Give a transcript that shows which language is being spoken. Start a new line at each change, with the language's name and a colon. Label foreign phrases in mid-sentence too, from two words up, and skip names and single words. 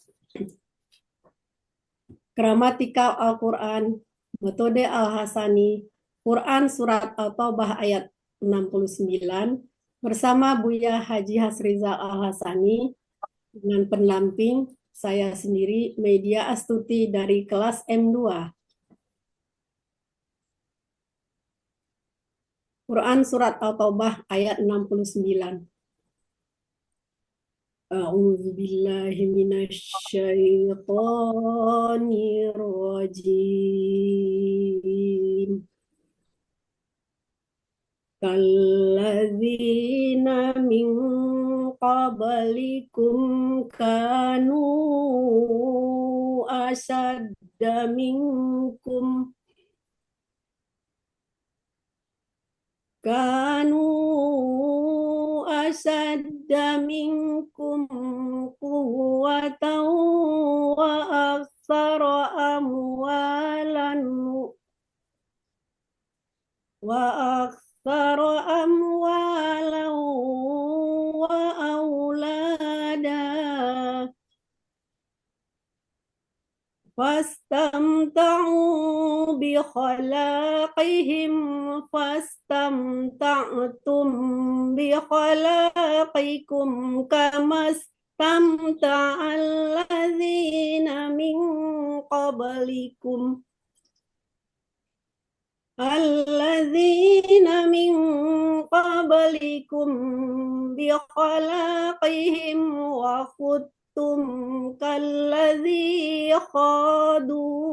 Indonesian: Gramatikal Al-Quran, metode Al-Hasani, Quran Surat At-Taubah ayat 69, bersama Buya Haji Hasrizal Al-Hasani, dengan pendamping saya sendiri, Media Astuti dari kelas M2. Quran Surat At-Taubah ayat 69.
Arabic: أعوذ بالله من الشيطان الرجيم. كالذين من قبلكم كانوا أشد منكم قوة وأكثر أموالا وأولادا فاستمتعوا بخلاقهم فاستمتعتم بخلاقكم كما استمتع الذين من قبلكم بخلاقهم وخضتم كالذي خاضوا